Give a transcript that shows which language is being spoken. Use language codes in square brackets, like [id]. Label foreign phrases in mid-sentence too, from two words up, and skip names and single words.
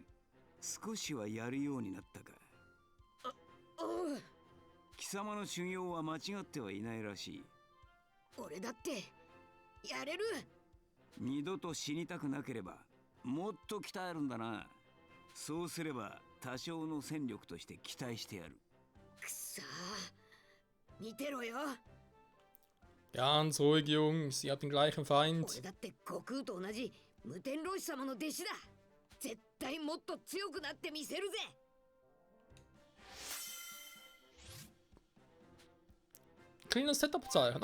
[ja] 少しはやるようになったか。貴様の修行は間違ってはいないらしい。俺だってやれる。二度と死にたくなければもっと鍛えるんだな。そうすれば多少の戦力として期待してやる。くそー、見てろよ。 [de] Ganz ruhig, Jungs. Ihr habt den gleichen Feind. [ja] 俺だって悟空と同じ無天老師様の弟子だ。絶対もっと強くなってみせるぜ。 [de] Cleanes Setup-Zeichen.